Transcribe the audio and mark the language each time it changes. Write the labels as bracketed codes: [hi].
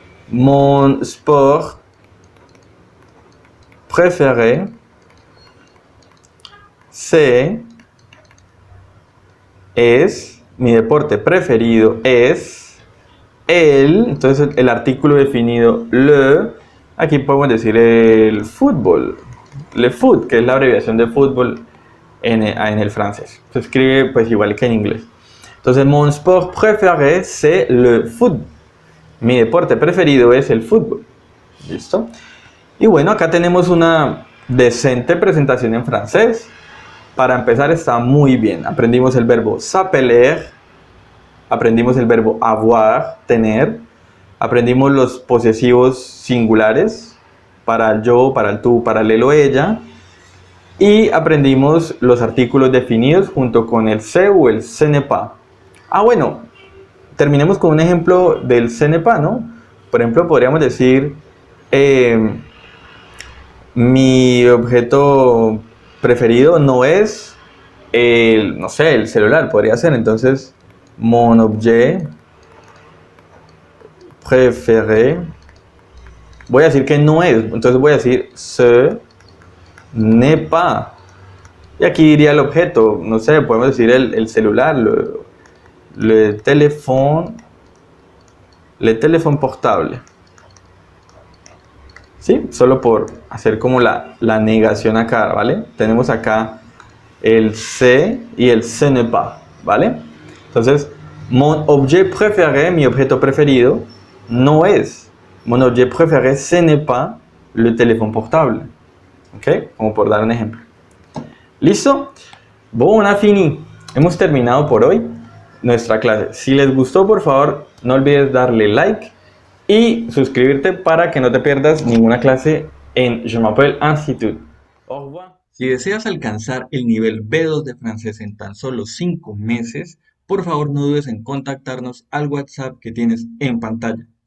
[fr] Mon sport préféré c'est, [es] es, mi deporte preferido es el, entonces el artículo definido le, aquí podemos decir el fútbol, [fr] le foot, [es] que es la abreviación de fútbol en el francés. Se escribe pues igual que en inglés. [fr] Entonces, mon sport préféré c'est le foot. [es] Mi deporte preferido es el fútbol. ¿Listo? Y bueno, acá tenemos una decente presentación en francés. Para empezar está muy bien. Aprendimos el verbo s'appeler, aprendimos el verbo avoir, tener, aprendimos los posesivos singulares para el yo, para el tú, para el él o ella, y aprendimos los artículos definidos junto con el se o el [fr] ce n'est pas. [es] Bueno, terminemos con un ejemplo del [fr] ce n'est pas, [es] ¿no? Por ejemplo, podríamos decir mi objeto preferido no es el, no sé, el celular, podría ser. [fr] Entonces, mon objet préféré. [es] Voy a decir que no es, entonces voy a decir [fr] ce n'est pas. [es] Y aquí diría el objeto, no sé, podemos decir el celular, [fr] le téléphone portable. [es] ¿Sí? Solo por hacer como la negación acá, ¿vale? Tenemos acá el ce y el [fr] ce n'est pas, [es] ¿vale? Entonces, [fr] mon objet préféré, [es] mi objeto preferido, no es. [fr] Mon objet préféré, ce n'est pas le téléphone portable. [es] ¿Ok? Como por dar un ejemplo. ¿Listo? [fr] Bon, fini. [es] Hemos terminado por hoy nuestra clase. Si les gustó, por favor, no olvides darle like y suscribirte para que no te pierdas ninguna clase en Je m'appelle Institut. [fr] Au revoir. [es] Si deseas alcanzar el nivel B2 de francés en tan solo 5 meses, por favor no dudes en contactarnos al WhatsApp que tienes en pantalla.